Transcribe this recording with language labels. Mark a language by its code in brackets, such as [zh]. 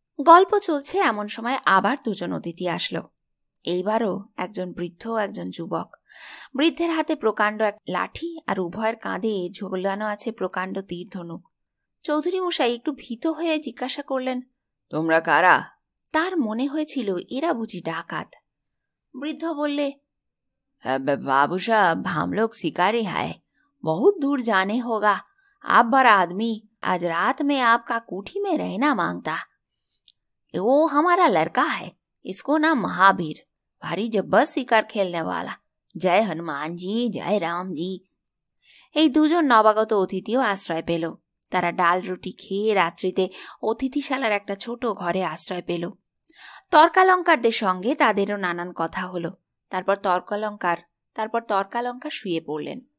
[bn] গল্প চলছে এমন সময় আবার 2 জন অতিথি আসলো। এইবারও একজন বৃদ্ধ একজন যুবক। বৃদ্ধের হাতে প্রকাণ্ড এক লাঠি আর উভয়ের কাঁধে ঝোলানো আছে প্রকাণ্ড তীর ধনুক। চৌধুরী মশাই একটু ভীত হয়ে জিজ্ঞাসা করলেন, তোমরা কারা? তার মনে হয়েছিল এরা বুঝি ডাকাত। বৃদ্ধ বললে, [hi] बाबू साहब, हम लोग शिकारी है, बहुत दूर जाने होगा। आप बड़ा आदमी आज रात में आपका कोठी में रहना मांगता। वो हमारा लड़का है, इसको नाम महावीर, भारी जबरदस्त शिकार खेलने वाला। जय हनुमान जी, जय राम जी। [bn] এই 2 জন নবাগত অতিথিও আশ্রয় পেল। তারা ডাল রুটি খেয়ে রাত্রিতে অতিথিশালার একটা ছোট ঘরে আশ্রয় পেল। তর্কালঙ্কারদের সঙ্গে তাদেরও নানান কথা হলো। তারপর তর্কালঙ্কার শুয়ে পড়লেন।